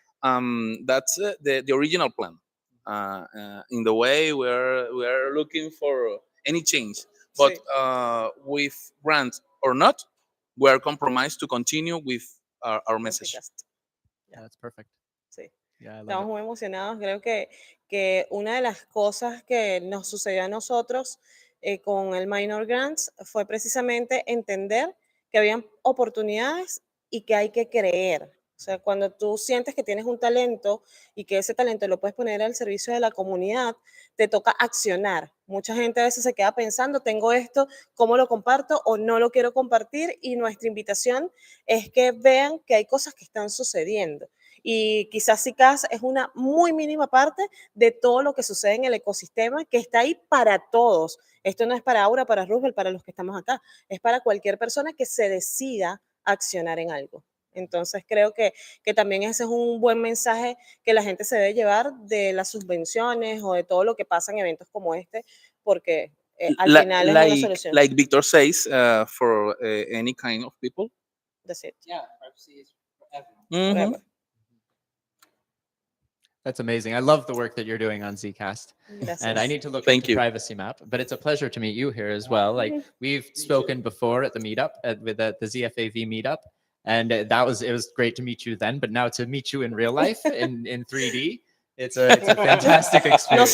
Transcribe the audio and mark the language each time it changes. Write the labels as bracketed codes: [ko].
[en] That's the original plan. In the way we're looking for any change, but with brand or not, we're compromised to continue with our message. Yeah, that's perfect. [es] Sí. [en] Yeah, I love [es] Estamos [en] it. [es] muy emocionados. Creo que una de las cosas que nos sucedió a nosotros con el Minor Grants fue precisamente entender que habían oportunidades y que hay que creer. O sea, cuando tú sientes que tienes un talento y que ese talento lo puedes poner al servicio de la comunidad, te toca accionar. Mucha gente a veces se queda pensando, tengo esto, ¿cómo lo comparto o no lo quiero compartir? Y nuestra invitación es que vean que hay cosas que están sucediendo. Y quizás Zcast es una muy mínima parte de todo lo que sucede en el ecosistema que está ahí para todos. Esto no es para Aura, para Roosevelt, para los que estamos acá. Es para cualquier persona que se decida accionar en algo. Entonces creo que también ese es un buen mensaje que la gente se debe llevar de las subvenciones o de todo lo que pasa en eventos como este, porque al final es una solución. [en] Like Victor says, for any kind of people. That's it. Yeah, privacy is for everyone. Forever. That's amazing. I love the work that you're doing on Zcast. [es] Gracias. [en] And I need to look Thank into you. Privacy Map, but it's a pleasure to meet you here as well. Like we've spoken before at the meetup, with the ZFAV meetup, and it was great to meet you then. But now to meet you in real life in 3D, it's a fantastic experience.